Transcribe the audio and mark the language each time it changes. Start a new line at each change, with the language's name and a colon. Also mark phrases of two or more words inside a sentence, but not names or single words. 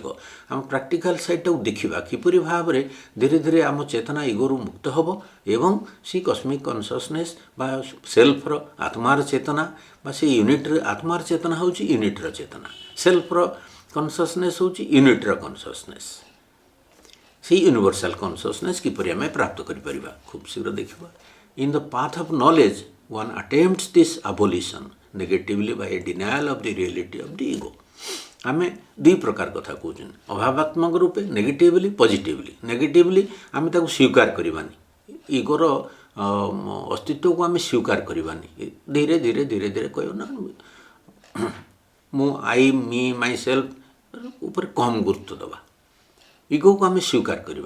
Odia: ଆମ ପ୍ରାକ୍ଟିକାଲ୍ ସାଇଡ଼୍ଟାକୁ ଦେଖିବା କିପରି ଭାବରେ ଧୀରେ ଧୀରେ ଆମ ଚେତନା ଇଗୋରୁ ମୁକ୍ତ ହେବ ଏବଂ ସେ
English: cosmic consciousness
Odia: ବା ସେଲ୍ଫର ଆତ୍ମାର ଚେତନା ବା ସେ ୟୁନିଟ୍ର ଆତ୍ମାର ଚେତନା ହେଉଛି ୟୁନିଟ୍ର ଚେତନା, ସେଲ୍ଫର କନସିୟସନେସ୍ ହେଉଛି ୟୁନିଟ୍ର କନସିୟସନେସ୍। ସେଇ
English: universal consciousness
Odia: କିପରି ଆମେ ପ୍ରାପ୍ତ କରିପାରିବା ଖୁବ୍ ଶୀଘ୍ର ଦେଖିବା।
English: In the path of knowledge, one attempts this abolition negatively by a denial of the reality of the ego।
Odia: ଆମେ ଦୁଇ ପ୍ରକାର କଥା କହୁଛନ୍ତି, ଅଭାବାତ୍ମକ ରୂପେ
English: negatively, positively.
Odia: ନେଗେଟିଭଲି ଆମେ ତାକୁ ସ୍ୱୀକାର କରିବାନି, ଇଗୋର ଅସ୍ତିତ୍ୱକୁ ଆମେ ସ୍ୱୀକାର କରିବାନି। ଧୀରେ ଧୀରେ ଧୀରେ ଧୀରେ କହିବ ନା ମୁଁ
English: I me my self
Odia: ଉପରେ କମ୍ ଗୁରୁତ୍ୱ ଦେବା, ଇଗୋକୁ ଆମେ ସ୍ୱୀକାର କରିବାନି।